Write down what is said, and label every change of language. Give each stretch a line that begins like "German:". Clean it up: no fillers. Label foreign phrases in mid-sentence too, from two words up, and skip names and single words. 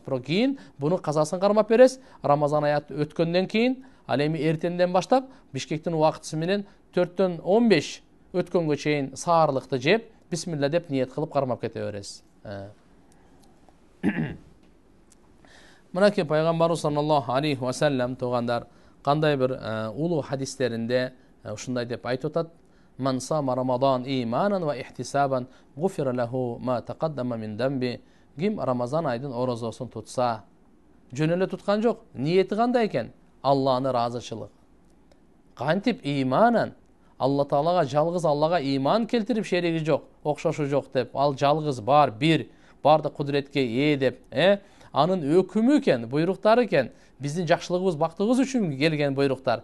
Kyrgyz: Бирок кийин буну казасын кармап бересиз. Рамазан аят өткөндөн кийин, ал эми эртенден баштап Бишкектин убактысы менен 4-төн 15 өткөнгө чейин саарлыкты жеп, бисмилла деп ниет кылып кармап кете бересиз. Мынакей пайгамбарыбыз
Arabic: صلى الله عليه وسلم
Kyrgyz: тугандар кандай бир улуу хадистеринде ушундай деп айтып атат:
Arabic: "من صام رمضان إيمانا واحتسابا غفر له ما تقدم من ذنبه."
Kyrgyz: Ким Рамазан айдын орозосун тутса, жөн эле туткан жок, ниети кандай экен? Алланы разычылык. Кантип иманан, Алла Таалага жалгыз Аллага иман келтирип шериги жок, окшошу жок деп, ал жалгыз бар, бир, барды кудуретке ээ деп, анын өкүмү экен, буйруктары экен, биздин жакшылыгыбыз, бактыгыбыз үчүн келген буйруктар.